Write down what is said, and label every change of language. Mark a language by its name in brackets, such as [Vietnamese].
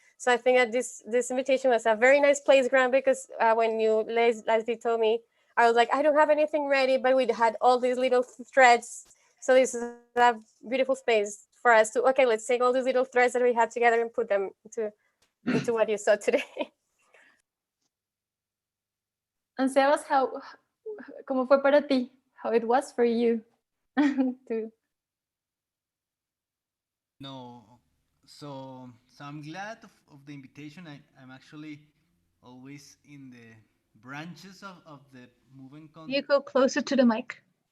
[English] So I think that this invitation was a very nice playground, because when you, Leslie told me, I was like, I don't have anything ready, but we had all these little threads. So this is a beautiful space for us to, okay, let's take all these little threads that we had together and put them into what you saw today. [Spanish] And Sebas, ¿cómo fue para ti? [English] How it was for you? No, so I'm glad of the invitation. I'm actually always in the branches of the moving content. You go closer to the mic.